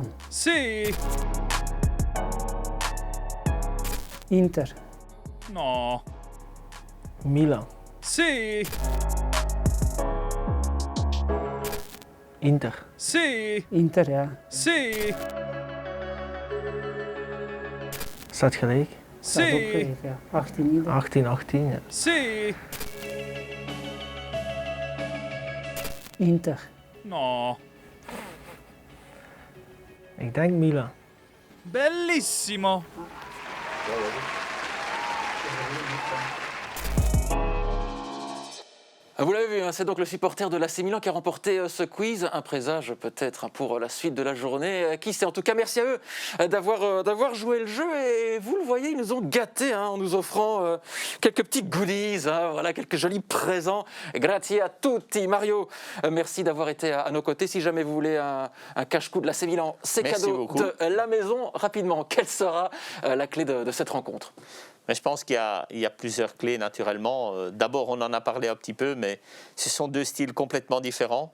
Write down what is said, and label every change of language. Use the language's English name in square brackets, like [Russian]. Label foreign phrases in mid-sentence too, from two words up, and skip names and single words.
[Italian] Sì. Inter. No. Milan. Sì. Inter. Sì. [Dutch] Inter, ja. [Italian] Sì. [Dutch] Staat gelijk. Staat ook [Italian] Sì. [Dutch] gelijk, ja. 18-18, ja. [Italian] Sì. Inter. No. [Dutch] Ik denk Milan. [Italian] Bellissimo. [French] Vous l'avez vu, hein, c'est donc le supporter de l'AC Milan qui a remporté ce quiz. Un présage peut-être pour la suite de la journée. Qui sait? En tout cas, merci à eux d'avoir joué le jeu. Et vous le voyez, ils nous ont gâtés en nous offrant quelques petits goodies, voilà, quelques jolis présents. [Italian] Grazie a tutti. [French] Mario, merci d'avoir été à nos côtés. Si jamais vous voulez un cache-coup de l'AC Milan, c'est cadeau de la maison. Rapidement, quelle sera la clé de cette rencontre? Mais je pense qu'il y a plusieurs clés naturellement. D'abord, on en a parlé un petit peu, mais ce sont deux styles complètement différents.